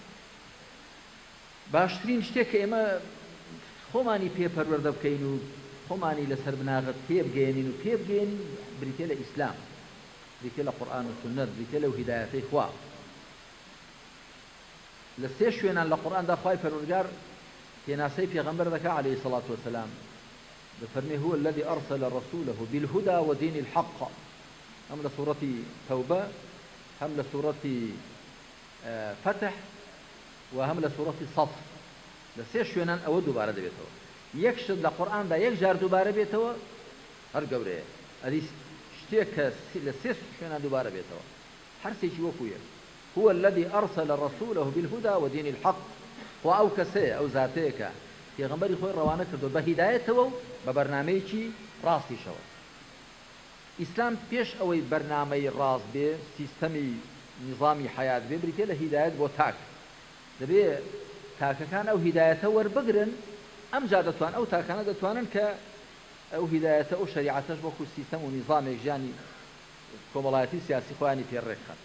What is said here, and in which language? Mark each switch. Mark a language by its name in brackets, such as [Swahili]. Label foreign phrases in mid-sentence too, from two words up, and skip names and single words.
[Central Kurdish] باشترین شتێک کە ئێمە خۆمانی پێپەروەردە بکەین و خۆمانی لەسەر بناغت پێبگەێنین و پێبگەێنین بریتێ لە ئیسلام، بریتێ لە قورئان و سنت، بریتێ لەو هیدایەتەی خوا. لە سێ شوێنان لە قورئاندا خوای پەروەردگار پێناسەی پێغەمبەر دەکا [Arabic] عەلەیهی الصەلاة والسلام، دەفەرمێ هو الذي أرسل رسوله بالهدى ودين الحق، هم لسورة توبة، هم لسورة فتح، وهم لسورة صف. [Central Kurdish] لسێ شوێنان ئەوە دووبارە دەبێتەوە. یەک شت لە قورئاندا یەک جار دووبارە بێتەوە هەر گەورەیە، ئەدی شتێک کە لە سێ شوێنان دووبارە بێتەوە هەر سێکی وەکو یەک. [Arabic] هو الذي أرسل رسوله بالهدى ودين الحق، [Central Kurdish] خوا ئەو کەسەیە، ئەو زاتەیە کە پێغەمبەری خۆی ڕەوانە کردو بە هیدایەتەوە و بە بەرنامەیەکی ڕاستیشەوە. ئیسلام پێش ئەوەی بەرنامەی ڕاست بێ، سیستەمی نظامی حیات بێ، بریتێ لە هیدایەت بۆ تاک. دەبێ تاکەکان ئەو هیدایەتە وەربگرن، ئەمجا دەتوان ئەو تاکانە دەتوانن کە ئەو هیدایەتە ئەو شریعەتەش وەکو سیستەم و نظامێک ژیانی کۆمەڵایەتی سیاسی خۆیانی پێڕێکخەن.